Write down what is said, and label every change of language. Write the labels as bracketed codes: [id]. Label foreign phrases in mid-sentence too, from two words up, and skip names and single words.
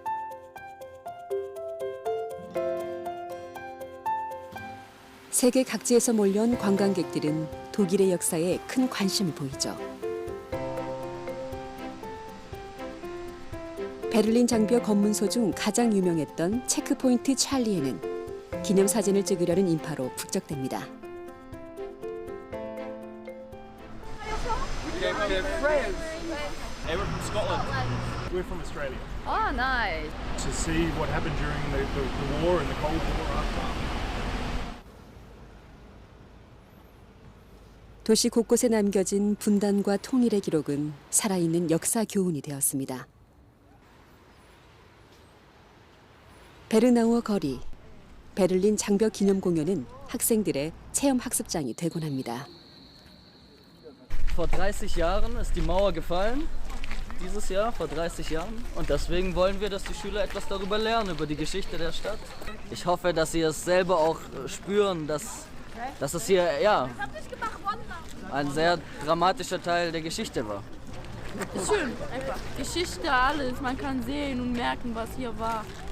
[ko] 세계 각지에서 몰려온 관광객들은 독일의 역사에 큰 관심을 보이죠. 베를린 장벽 검문소 중 가장 유명했던 체크포인트 찰리에는 기념사진을 찍으려는 인파로 북적댑니다. [en] Hey, we're from Scotland. We're from Australia. Oh, nice. To see what happened during the war and the Cold War after. [ko] 도시 곳곳에 남겨진 분단과 통일의 기록은 살아있는 역사 교훈이 되었습니다. 베르나우어 거리, 베를린 장벽 기념 공연은 학생들의 체험 학습장이 되곤 합니다. [de] Vor 30 Jahren ist die Mauer gefallen, dieses Jahr, vor 30 Jahren. Und deswegen wollen wir, dass die Schüler etwas darüber lernen, über die Geschichte der Stadt. Ich hoffe, dass sie es selber auch spüren, dass es hier ein sehr dramatischer Teil der Geschichte war. Ist schön, einfach. Geschichte, alles. Man kann sehen und merken, was hier war.